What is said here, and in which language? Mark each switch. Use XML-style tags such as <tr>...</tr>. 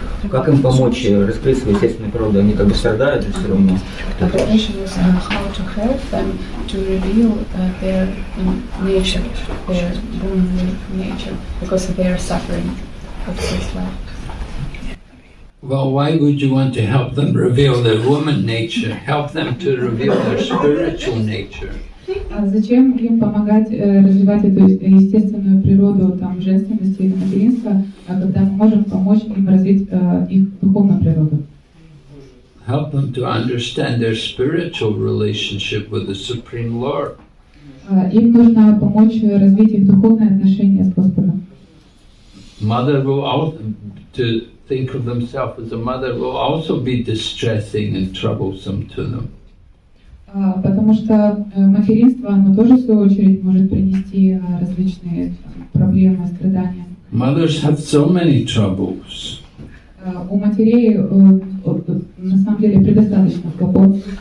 <ru>Как им помочь раскрыть свою естественную природу? Они как бы страдают же все равно.</ru> <en>the question was how to help them to reveal their nature, their womanly nature, because they are suffering of this life. Well, why would you want to help them reveal their woman nature? Help them to reveal their spiritual nature.</en> <ru>А зачем им помогать развивать эту естественную природу там, женственности или материнства, когда мы можем помочь им развить их духовную природу?</ru> <en>Help them to understand their spiritual relationship with the Supreme Lord.</en> <ru>Им нужно помочь развить их духовные отношения с Господом.</ru> <en>Mother will also, to think of themselves as a mother will also be distressing and troublesome to them.</en> <ru>Потому что материнство, оно тоже в свою очередь может принести различные проблемы, страдания.</ru> <en>Mothers have so many troubles.</en> <ru>У матерей на самом деле предостаточно хлопот.</ru>